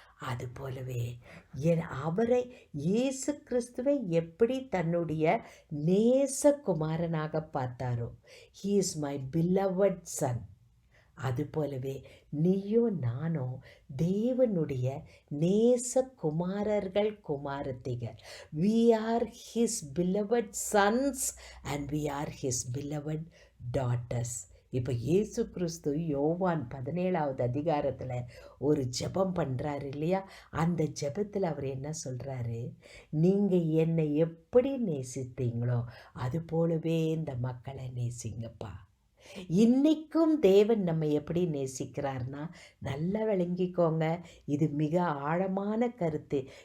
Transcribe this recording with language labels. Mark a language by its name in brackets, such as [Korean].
[Tamil] அதுபோலவே அவரை, இயேசு கிறிஸ்துவை எப்படி தன்னுடைய நேசகுமாரனாக பார்த்தாரோ, [English] he is my beloved son, [Tamil] அதுபோலவே நீயோ நானோ தேவனுடைய நேசகுமாரர்கள், குமாரத்திகள். [English] we are his beloved sons and we are his beloved daughters. [Tamil] இப்போ இயேசு கிறிஸ்து யோவான் 17வது அதிகாரத்தில் ஒரு ஜெபம் பண்ணுறாரு இல்லையா? அந்த ஜெபத்தில் அவர் என்ன சொல்கிறாரு? நீங்கள் என்னை எப்படி நேசித்தீங்களோ அது போலவே இந்த மக்களை நேசிங்கப்பா. இன்னைக்கும் தேவன் நம்ம எப்படி நேசிக்கிறார்னா, நல்லா விளங்கிக்கோங்க, இது மிக ஆழமான கருத்து.